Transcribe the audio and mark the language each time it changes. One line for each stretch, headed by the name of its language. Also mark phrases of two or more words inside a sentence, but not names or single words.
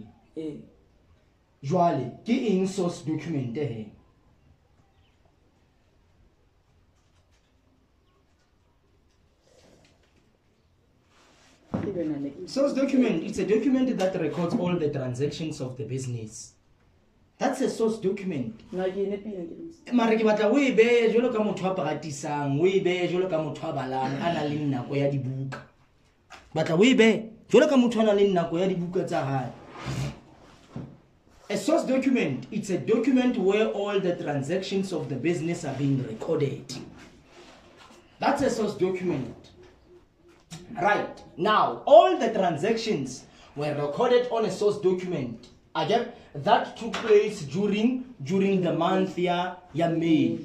English: Joale, qui source document Source document, it's a document that records all the transactions of the business. That's a source document.
Southern Sotho: Mara ke batla o e be jolo ka motho a practicang, o e be jolo ka motho a balang a na le nako ya dibuka. Batla o e be jolo ka motho a na le nako ya dibuka tsa hae.
English: A source document, it's a document where all the transactions of the business are being recorded. That's a source document. Right. Now, all the transactions were recorded on a source document. Again, that took place during the month ya May.